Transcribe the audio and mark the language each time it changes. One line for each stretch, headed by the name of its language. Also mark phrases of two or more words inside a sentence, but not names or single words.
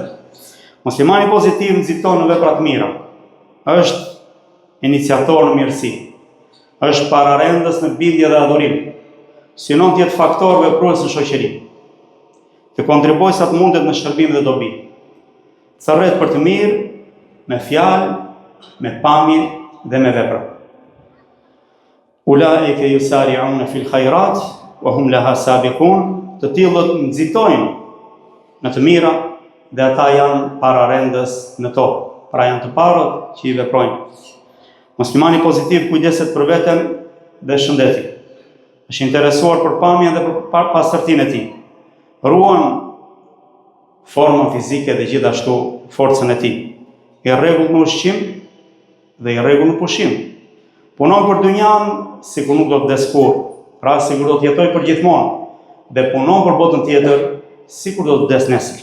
Albanian: Muslimani pozitiv nxiton në vepra të mira, është iniciator në mirësi, është pararendës në bindje dhe adhurim, synon të jetë faktor veprues në shoqëri, të kontribuoj sa të mundet në shërbim dhe dobi, thërret për të mirë, me fjalë, me pamje dhe me vepra.
Arabic: أولئك يسارعون في الخيرات وهم لها سابقون,
Albanian: të tillët nxitojnë në të mira dhe ata janë pararendës në to, pra janë të parët që i veprojnë. Muslimani pozitiv kujdeset për veten dhe shëndetin, është interesuar për pamjen dhe për pastërtinë e tij, ruan formën fizike dhe gjithashtu forcën e tij, i rregull në ushqim dhe i rregull në pushim, Punon për dynjan, sikur nuk do të vdes kurrë, pra sikur do të jetoj për gjithmonë, dhe punon për botën tjetër, sikur do të vdes nesër.